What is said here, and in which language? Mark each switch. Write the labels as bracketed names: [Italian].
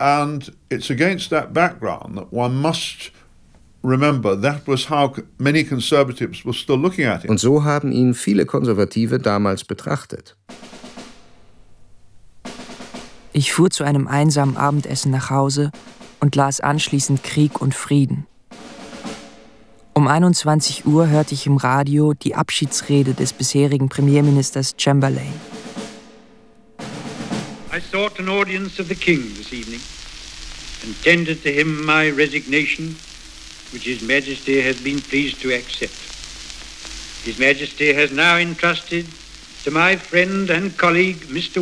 [English] And it's against that background that one must remember that was how many conservatives were still looking at him. [German] Und so haben ihn viele Konservative damals betrachtet. Ich fuhr zu einem einsamen Abendessen nach Hause und las anschließend Krieg und Frieden. Um 21 Uhr hörte ich im Radio die Abschiedsrede des bisherigen Premierministers Chamberlain. [English] I sought an audience of the King this evening and tendered to him my resignation, which His Majesty has been pleased to accept. His Majesty has now entrusted to my friend and colleague, Mr.